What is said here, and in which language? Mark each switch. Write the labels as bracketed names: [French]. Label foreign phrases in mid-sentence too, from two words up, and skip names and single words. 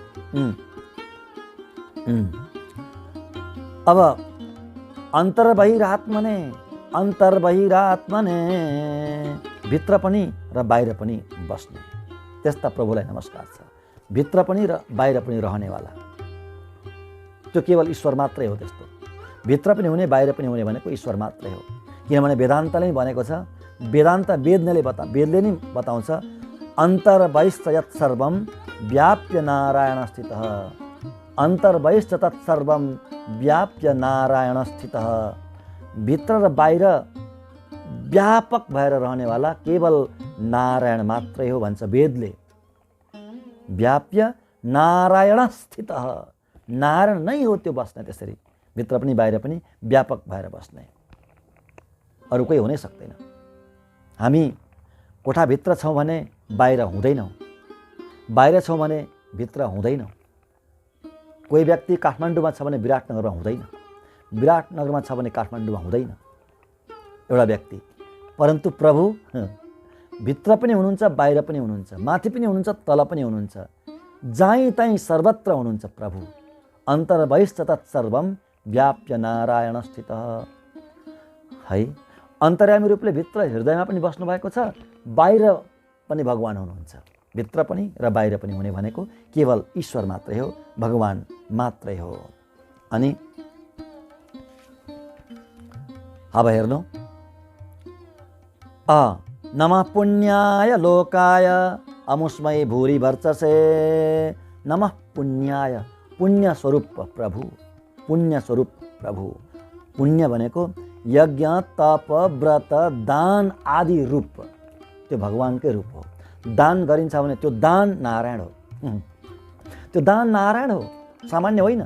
[Nepali] अब [Sanskrit] अन्तर्बहिरात्मने, अन्तर्बहिरात्मने, [Nepali] भित्र पनि र बाहिर पनि बस्ने, त्यस्ता प्रभुलाई नमस्कार छ। भित्र पनि र बाहिर पनि रहनेवाला, त्यो केवल ईश्वर मात्रै हो। त्यस्तो भित्र पनि हुने बाहिर पनि हुने भनेको ईश्वर मात्रै हो। किनभने वेदान्तले नै भनेको छ, वेदान्त वेदले नै बताउँछ, [Sanskrit] अन्तर्बहिश्च यत् सर्वं व्याप्य नारायण स्थितः, अन्तर्बहिश्च तत् सर्वं व्याप्य नारायण स्थितः। [Nepali] भित्र र बाहिर व्यापक भएर रहनेवाला केवल नारायण मात्रै हो भन्छ वेदले। [Sanskrit] व्याप्य नारायण स्थितः, [Nepali] नारायण नै हो त्यो बस्ने, त्यसरी भित्र पनि बाहिर पनि व्यापक भएर बस्ने, अरू कोही हुनै सक्दैन। हामी कोठाभित्र छौँ भने बाहिर हुँदैनौँ, बाहिर छौँ भने भित्र हुँदैनौँ। कोही व्यक्ति काठमाडौँमा छ भने विराटनगरमा हुँदैन, विराटनगरमा छ भने काठमाडौँमा हुँदैन एउटा व्यक्ति। परन्तु प्रभु भित्र पनि हुनुहुन्छ, बाहिर पनि हुनुहुन्छ, माथि पनि हुनुहुन्छ, तल पनि हुनुहुन्छ, जहीँ तहीँ सर्वत्र हुनुहुन्छ प्रभु। [Sanskrit] अन्तर्बहिश्च तत्सर्वं व्याप्य नारायण स्थितः है। [Nepali] अन्तर्यामी रूपले भित्र हृदयमा पनि बस्नु भएको छ, बाहिर पनि भगवान् हुनुहुन्छ। भित्र पनि र बाहिर पनि हुने भनेको केवल ईश्वर मात्रै हो, भगवान् मात्रै हो। अनि अब हेर्नु, [Sanskrit] नमः पुण्याय लोकाय अमुष्मै भूरि वर्चसे, नमः पुण्याय, [Nepali] पुण्य स्वरूप प्रभु, पुण्य स्वरूप प्रभु। पुण्य भनेको यज्ञ, तप, व्रत, दान आदि रूप, त्यो भगवान्कै रूप हो। दान गरिन्छ भने त्यो दान नारायण हो, त्यो दान नारायण हो, सामान्य होइन।